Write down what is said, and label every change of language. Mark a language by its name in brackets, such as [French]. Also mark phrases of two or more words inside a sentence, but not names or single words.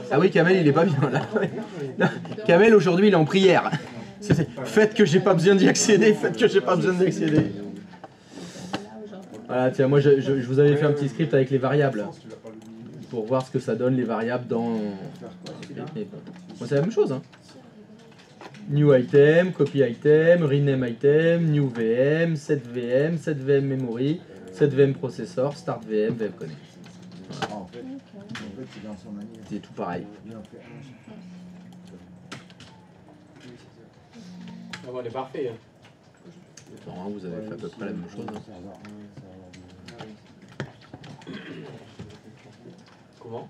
[French] Ah oui, Kamel, il est pas bien là. Non, Kamel, aujourd'hui, il est en prière. Faites que j'ai pas besoin d'y accéder, faites que j'ai pas besoin d'y accéder. Voilà, tiens, moi je vous avais fait un petit script avec les variables pour voir ce que ça donne les variables dans. Mais bon, moi c'est la même chose. Hein. [English] New item, copy item, rename item, new VM, set VM, set VM memory, set VM processor, start VM, VM connect. [French] Ah, en fait, c'est dans son manière. C'est tout pareil. Il en fait un chaque fois. Ah, bon, on est parfait. Hein. Dans un, vous avez fait à peu près la même chose. Hein. Serveur 1, serveur 2. Comment?